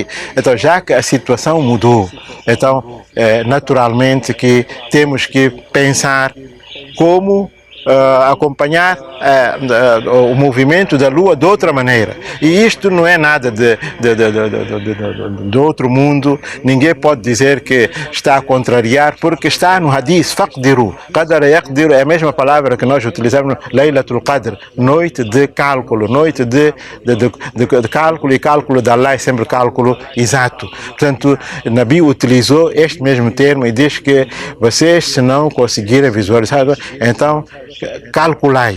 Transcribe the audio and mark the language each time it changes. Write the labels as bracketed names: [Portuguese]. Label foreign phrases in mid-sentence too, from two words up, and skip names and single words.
[Portuguese] Então, já que a situação mudou, então, naturalmente que temos que pensar como acompanhar o movimento da Lua de outra maneira. E isto não é nada de outro mundo. Ninguém pode dizer que está a contrariar, porque está no hadith, faqdiru. [Arabic] قدر يقدر [Portuguese] é a mesma palavra que nós utilizamos no Laylatul Qadr, noite de cálculo, noite de cálculo, e cálculo de Allah é sempre cálculo exato. Portanto, Nabi utilizou este mesmo termo e diz que vocês, se não conseguirem visualizar, então calculai.